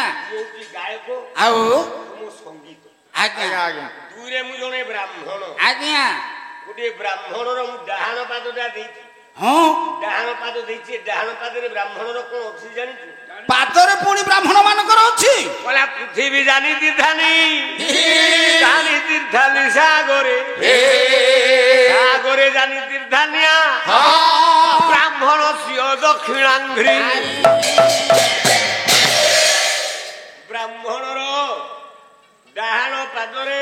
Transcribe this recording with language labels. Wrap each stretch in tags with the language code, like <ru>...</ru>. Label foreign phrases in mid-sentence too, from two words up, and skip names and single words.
<or>ମୋ କି ଗାୟକ आउ ମୋ ସଙ୍ଗୀତ आज्ञा आज्ञा ଦୁରେ ମୁ ଜଣେ ବ୍ରାହ୍ମଣ आज्ञा ଗୋଟେ ବ୍ରାହ୍ମଣର ମୁ ଡାହାଣ ପାଦଟା ଦେଇଛି हाँ ଡାହାଣ ପାଦ ଦେଇଛି ଡାହାଣ ପାଦରେ ବ୍ରାହ୍ମଣର କୋନ ଅଛି ଜାଣିଛୁ ପାଦରେ ପୁଣି ବ୍ରାହ୍ମଣ ମାନଙ୍କର ଅଛି</or> <sa>बोला पृथ्वी जानी तीर्थानी जानी तीर्थानी सागरे सागरे जानी तीर्थानिया ब्राह्मण सिंह दक्षिणांघ्री</sa> <or>ବ୍ରାହ୍ମଣର ଡାହାଣ ପାଦରେ</or>